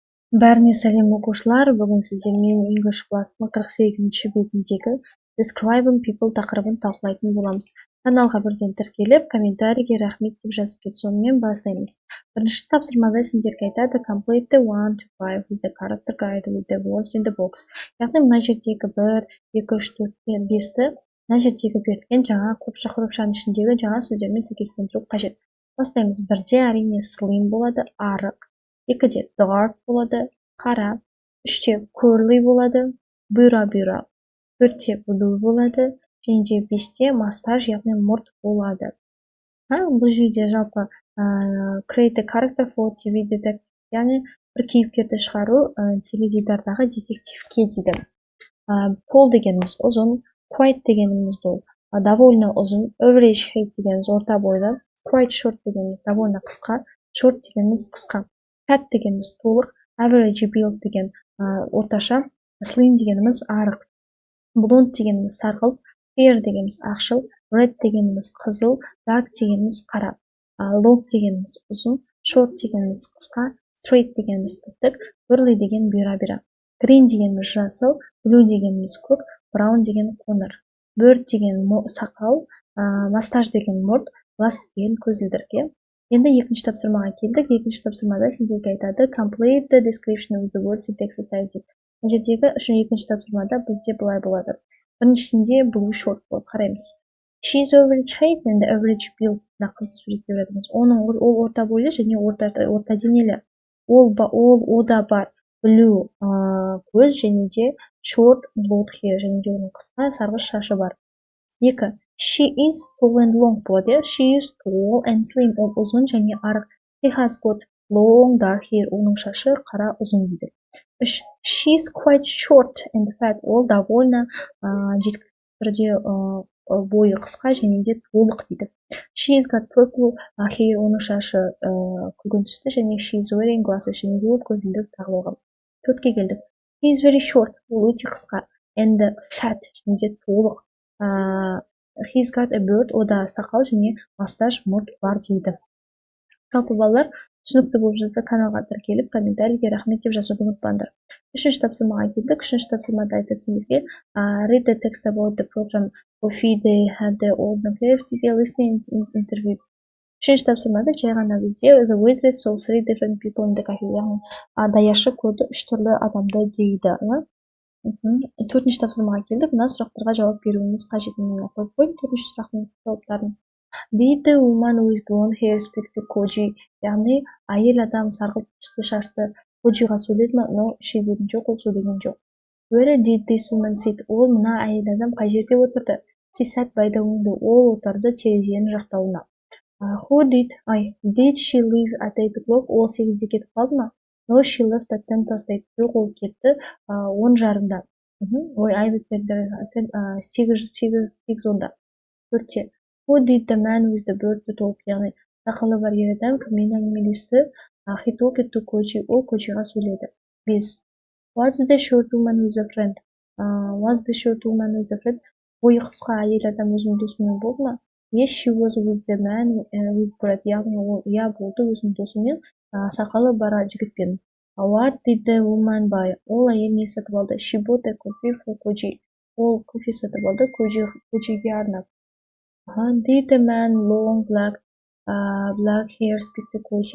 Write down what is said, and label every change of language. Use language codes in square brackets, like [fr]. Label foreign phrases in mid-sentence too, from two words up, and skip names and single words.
[kk] Бәріне сәлем оқушылар, бүгін сіздермен English Plus-ның 48-ші бетіндегі Describing People тақырыбын талқылайтын боламыз. Каналға бірден тіркеліп, комментарийге рахмет деп жазып кет, сонымен бастаймыз. Бірінші тапсырмада сендерге айтады [en] Complete the 1 to 5 with the character guide with the words in the box. [kk] Яғни мына жердегі 1, 2, 3, 4, 5-ті мына жердегі берілген жаңа қопшаның ішіндегі жаңа сөздермен сәйкестендіру қажет. Бастаймыз. Бірде әрине slim болады, арық. Екіде dark болады, қара. Үште curly болады, бұйра. Төртте blue болады, және де бесте mustache, яғни мұрт болады. Бұл жерде жалпы [en] create a character for TV detective, [kk] яғни бір кейіпкерді шығару теледидардағы детективке дейді. Tall дегеніміз ұзын, quite дегеніміз ол довольно ұзын, [en] average height [kk] дегеніміз орта бойлы, [en] quite short [kk] дегеніміз довольно қысқа, short дегеніміз қысқа. Fat дегеніміз толық, [en] average build [kk] деген орташа, slim дегеніміз арық, blonde дегеніміз сарғылт, fair дегеніміз ақшыл, red дегеніміз қызыл, dark дегеніміз қара, long дегеніміз ұзын, short дегеніміз қысқа, straight дегеніміз тік, curly деген бұйра. Green дегеніміз жасыл, blue дегеніміз көк, brown деген қоңыр. Bird деген сақал, mustache деген мұрт, glasses деген көзілдірік. Енді екінші тапсырмаға келдік. Екінші тапсырмада сендерге айтады [en] Complete the description with the words in text exercise. [kk] Мына жердегі екінші тапсырмада бізде былай болады. Біріншісінде [en] blue short [kk] болып қараймыз. [en] She's average height and average build. [kk] Мына қызды суреттеп жатырмыз. Ол орта бойлы және орта денелі. Ода бар blue көз және де [en] short blonde hair [kk] және де оның қысқа сарғыш шашы бар. Екі. [en] She is tall and long болады. She is tall and slim. [kk] Ол ұзын және арық. [en] He has got long dark hair. [kk] Оның шашы қара ұзын дейді. Үш. [en] She's quite short and fat. [kk] Ол довольно жеткілікті түрде бойы қысқа және де толық дейді. [en] She's got purple hair. [kk] Оның шашы күлгін түсті және [en] she's wearing glasses. [kk] және де ол көзілдірік тағып алған. Төртке келдік. [en] He is very short. [kk] Ол өте қысқа. [en] And fat [kk] және де толық. [en] He's got a beard, [kk] ода сақал және mustache мұрт бар дейді. Жалпы балалар, түсінікті болып жатса каналға тіркеліп, комментарийге рахмет деп жазуды ұмытпаңдар. Үшінші тапсырмаға келдік. Үшінші тапсырмада айтады сендерге [en] read the text about the program coffee they had the old McLeod did listening interview. [kk] Үшінші тапсырмада жай ғана бізде [en] the waitress saw 3 different people in the cafe. [kk] Яғни даяшы көрді 3 түрлі адамды дейді. Төртінші тапсырмаға келдік. Мына сұрақтарға жауап беруіміз қажет. Қойып қойып төртінші сұрақтың жауаптарын. [en] Did the woman with blonde hair speak to Koji? [kk] Яғни әйел адам сарғылт түсті шашты Коджиға сөйледі ме? [en] No, she didn't. [kk] Жоқ, ол сөйлеген жоқ. [en] Where did this woman sit? [kk] Ол мына әйел адам қай жерде отырды? [en] She sat by the window. [kk] Ол отырды терезенің жақтауына. [en] Did she leave at 8 o'clock? [kk] Ол 8-де кетіп қалды ма? [en] No, she left at 8:10. [kk] Жоқ, ол кетті 10:30-да. Сегіз онда. Төртте. [en] Who did the man with the bird to talk? [kk] Яғни сақалы бар ер адам кіммен әңгімелесті? [en] He talked to Koji. [kk] Ол Коджиға сөйледі. Бес. [en] What's the short woman with a friend? What's the short woman with a friend? [kk] Бойы қысқа әйел адам өзінің досымен болды ма? [en] Yes, she was with the man with bird. [kk] Яғни ол болды өзінің досымен сақалы бар жігітпен. [en] What did the woman buy? [kk] Ол әйел не сатып алды? [en] She bought a coffee for Koji. [kk] Ол кофе сатып алды Коджиге арнап. [en] Did the man long black hair speak to Koji?